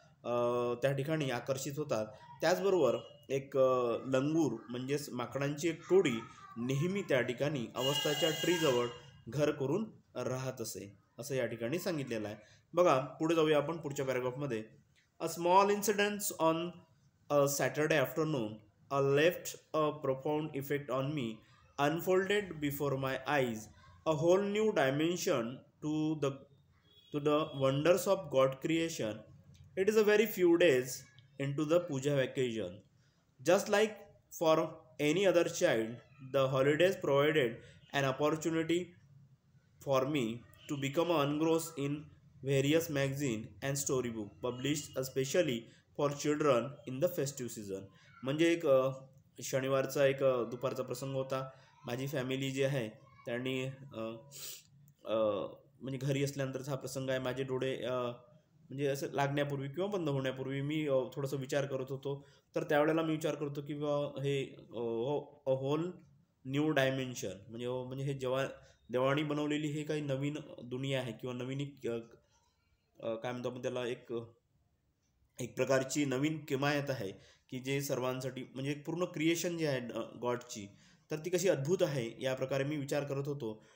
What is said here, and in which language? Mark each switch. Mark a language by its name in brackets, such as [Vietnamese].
[Marathi] त्या ठिकाणी आकर्षित होतात. त्याचबरोबर एक लंगूर म्हणजेच माकडांची एक टोळी नेहमी त्या ठिकाणी अवस्थाच्या ट्रीजवळ घर करून राहत असे, असं या ठिकाणी सांगितलेलं आहे. बघा पुढे जाऊया आपण पुढच्या पॅराग्राफमध्ये. [English] A small incidents on a Saturday afternoon left a profound effect on me, unfolded before my eyes a whole new dimension to the wonders of God creation. It is a very few days into the puja vacation. Just like for any other child, the holidays provided an opportunity for me to become engrossed in various magazine and storybook published especially for children in the festive season. [Marathi] म्हणजे एक शनिवारचा एक दुपारचा प्रसंग होता. माझी family जी आहे त्यांनी म्हणजे घरी असल्यानंतरचा हा प्रसंग आहे. माझे डोळे म्हणजे असं लागण्यापूर्वी किंवा बंद होण्यापूर्वी मी थोडंसं विचार करत होतो. तर त्यावेळेला मी विचार करतो की हे [English] whole new dimension [Marathi] म्हणजे हे जेव्हा देवाणी बनवलेली हे काही नवीन दुनिया आहे किंवा नवीन काय म्हणतो आपण त्याला एक प्रकारची नवीन किमायत आहे की जे सर्वांसाठी म्हणजे एक पूर्ण क्रिएशन जी आहे गॉडची, तर ती कशी अद्भुत आहे या प्रकारे मी विचार करत होतो.